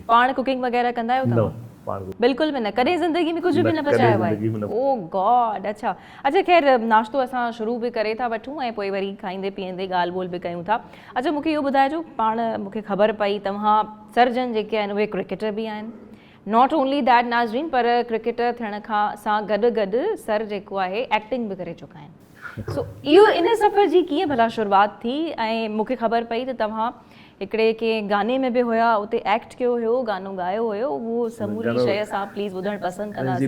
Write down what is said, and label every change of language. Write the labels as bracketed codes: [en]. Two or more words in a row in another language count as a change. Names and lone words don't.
[sd] पाण कुकिंग वग़ैरह कंदा आहियो तव्हां? पाण बिल्कुलु बि न, कॾहिं ज़िंदगी में कुझु बि न पचायो आहे? [en] Oh God. [sd] अच्छा ख़ैर नाश्तो असां शुरू बि करे था वठूं ऐं पोइ वरी खाईंदे पीअंदे ॻाल्हि ॿोल बि कयूं था। अच्छा मूंखे इहो ॿुधाइजो, पाण मूंखे ख़बर पई तव्हां सर्जन जेके आहिनि उहे क्रिकेटर बि आहिनि। [en] not only that [sd] नाज़रीन, पर क्रिकेटर थियण खां सां गॾु गॾु सर जेको आहे एक्टिंग बि करे चुका आहिनि। सो इहो इन सफ़र जी कीअं भला शुरूआति थी? ऐं मूंखे ख़बर पई त तव्हां हिकिड़े कंहिं गाने में बि हुया, उते एक्ट कयो हुयो, गानो ॻायो हुयो, उहो समूरी शइ असां प्लीज़ ॿुधणु पसंदि कंदासीं।